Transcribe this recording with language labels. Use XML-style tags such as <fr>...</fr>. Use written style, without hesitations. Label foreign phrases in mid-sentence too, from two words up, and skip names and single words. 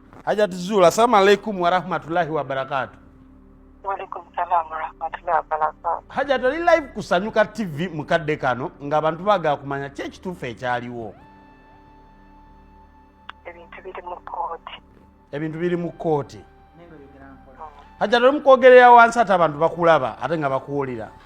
<ar>Hajjat Zula, السلام عليكم ورحمة الله وبركاته. وعليكم السلام ورحمة الله وبركاته.</ar> <lg>Hajjat ali live kusanyuka TV mukadde kano nga abantu baga kumanya kyekituufu ekyaliwo. Ebintu biri mu kooti. Hajjat ali mukwogerera wansi ate abantu bakulaba ate nga bakuwulira.</lg>